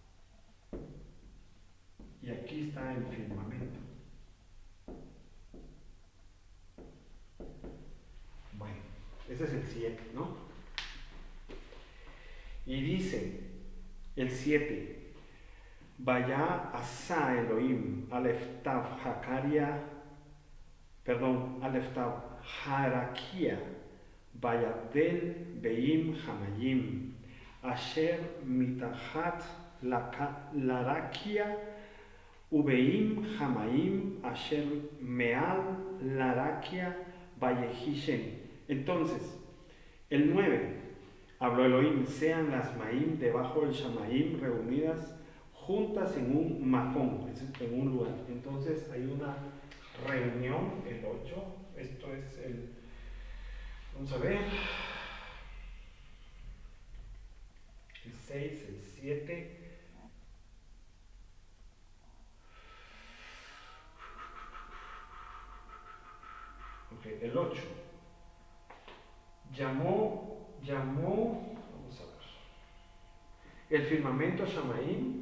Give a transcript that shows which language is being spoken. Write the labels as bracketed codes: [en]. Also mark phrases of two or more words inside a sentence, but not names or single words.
[es] Y aquí está el firmamento. Bueno, ese es el 7, ¿no? Y dice el 7, [he] ויעש אלהים אלף תו הרקיע ויבדל בין המים אשר מתחת לרקיע ובין המים אשר מעל לרקיע ויהי כן. [es] Entonces, el 9, habló Elohim, sean las Mayim debajo del Shamayim reunidas juntas en un majón, en un lugar. Entonces hay una reunión, el 8, esto es el, vamos a ver, el 6, el 7, ok, el 8, llamó, vamos a ver, el firmamento Shamayim.